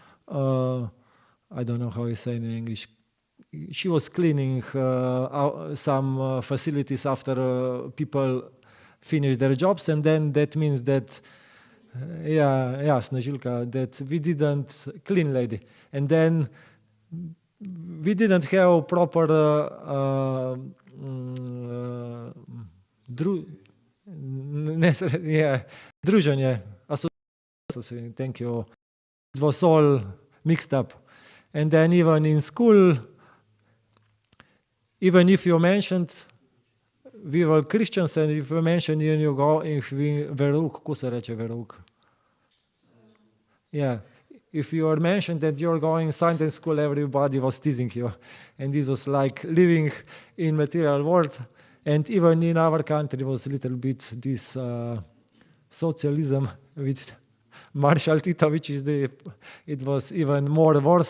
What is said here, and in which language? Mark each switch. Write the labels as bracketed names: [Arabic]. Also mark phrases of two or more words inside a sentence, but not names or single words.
[English] I don't know how you say in English, she was cleaning some facilities after people finish their jobs, and then that means that, Snezhilka, that we didn't clean lady, and then we didn't have proper druženje. Thank you. It was all mixed up. And then even in school, even if you mentioned, we were Christians, and if you mentioned you go, if we verouk, [Slovenian] kako se reče verouk? [English] Yeah. If you were mentioned that you're going Sunday school, everybody was teasing you. And this was like living in material world. And even in our country was a little bit this socialism with Marshall Tito, which is it was even more worse.